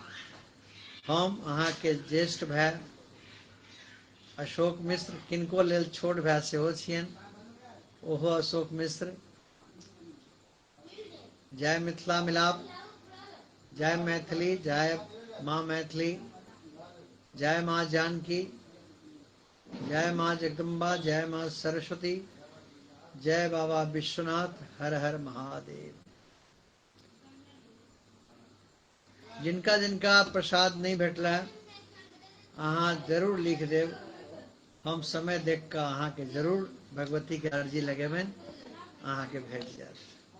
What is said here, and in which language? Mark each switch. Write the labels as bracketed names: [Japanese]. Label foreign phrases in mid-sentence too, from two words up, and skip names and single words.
[Maithili] हम अहाँ के ज्येष्ठ भाई अशोक मिश्र, किनको लेल छोट भाई सेहो छियनि, ओहो अशोक मिश्र। जय मिथिला मिलाप, जय मैथिली, जय माँ मैथिली, जय माँ जानकी, जय माँ जगदम्बा, जय माँ सरस्वती, जय बाबा विश्वनाथ, हर हर महादेव। जिनका जिनका प्रसाद नहीं भेटला अहाँ जरूर लिख देव। हम समय देख के अहाँ के जरूर भगवती के अर्जी लगेबनि, अहाँ के भेट जायत।